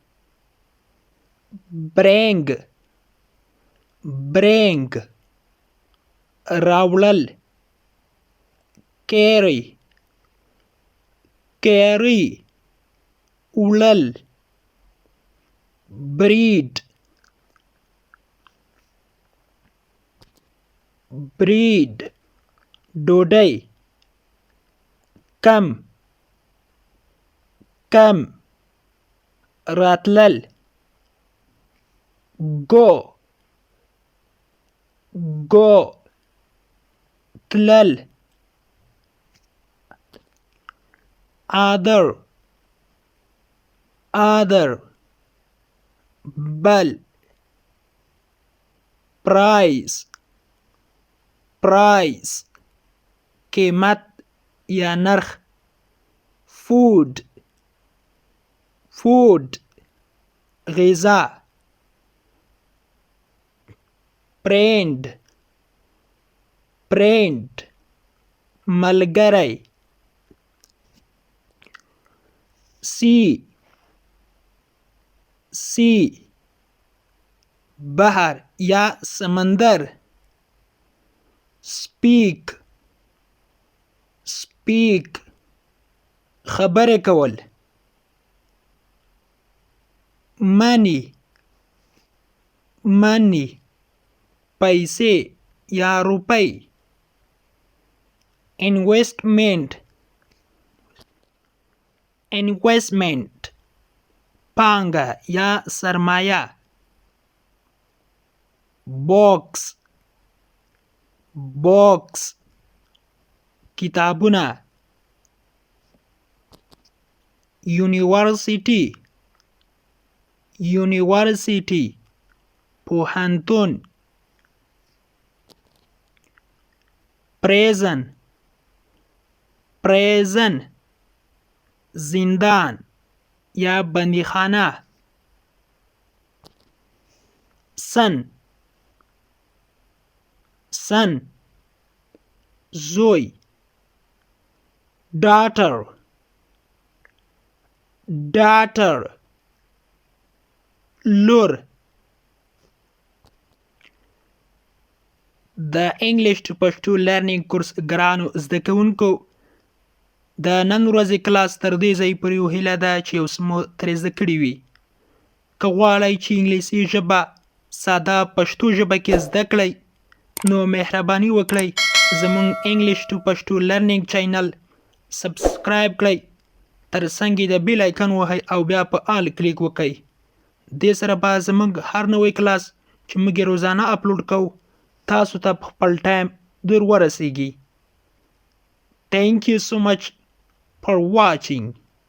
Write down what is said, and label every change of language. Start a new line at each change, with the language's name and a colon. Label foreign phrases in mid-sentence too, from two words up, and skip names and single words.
English: bring bring راوړل. carry carry وړل. breed breed ډوډۍ. come come راتلل. go go تلل. other other بل. price price
Pashto: قیمت یا نرخ.
English: food food غذا. friend friend ملګری. sea sea
Pashto: بحر یا سمندر.
English: speak speak
Pashto: خبرې کول.
English: money money
Pashto: پیسې یا روپۍ.
English: investment investment
Pashto: پانګه یا سرمایه.
English: box box کتابونه. university university پوهنتون. prison prison
Pashto: زندان یا بندیخانه.
English: son son زوی. daughter daughter لور.
Pashto: د انګلیش ټو پښتو لرنینګ کورس ګرانو زده کوونکو، د نن ورځې کلاس تر دې ځای پورې هیله ده چې یو څه مو ترې زده کړي وي. که غواړئ چې انګلیسي ژبه ساده پښتو ژبه کې زده کړئ نو مهرباني وکړئ زموږ انګلیش ټو پښتو لرنینګ چینل سبسکرایب کړئ تر څنګ یې د
English: bell icon
Pashto: وهئ او بیا په آل کلیک وکړئ دې سره به زموږ هر نوی کلاس چې موږ یې روزانه اپلوډ کوو تاسو ته په خپل ټایم در ورسیږي
English: Thank you so much for watching.